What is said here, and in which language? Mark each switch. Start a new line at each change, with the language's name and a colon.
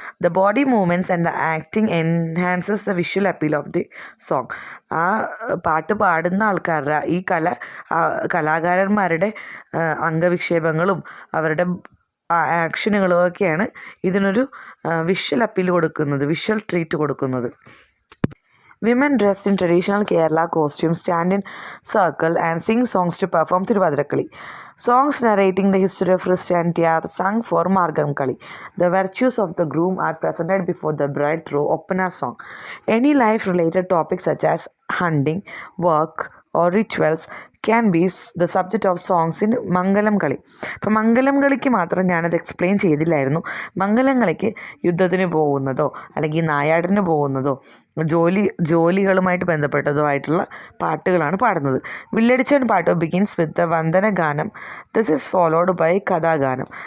English: The body movements and the acting enhances the visual appeal of the song.
Malayalam: ആ പാട്ട് പാടുന്ന ആൾക്കാരുടെ, ഈ കലാകാരന്മാരുടെ അംഗവിക്ഷേപങ്ങളും അവരുടെ ആക്ഷനുകളും ഒക്കെയാണ് ഇതിനൊരു വിഷ്വൽ അപ്പീൽ കൊടുക്കുന്നത്, വിഷ്വൽ ട്രീറ്റ് കൊടുക്കുന്നത്.
English: Women dressed in traditional Kerala costumes stand in circle and sing songs to perform Thiruvathirakkali. Songs narrating the history of Christianity are sung for Margam Kali. The virtues of the groom are presented before the bride through Oppana song. Any life-related topics such as hunting, work, or rituals can be the subject of songs in Mangalam Kali.
Malayalam: അപ്പം മംഗലം കളിക്ക് മാത്രം ഞാനത് explain ചെയ്തില്ലായിരുന്നു. മംഗലം കളിക്ക് യുദ്ധത്തിന് പോകുന്നതോ അല്ലെങ്കിൽ നായാടിന് പോകുന്നതോ ജോലികളുമായിട്ട് ബന്ധപ്പെട്ടതോ ആയിട്ടുള്ള പാട്ടുകളാണ് പാടുന്നത്.
English: Villadichan pattu begins with the vandanaganam. This is followed by kathaganam.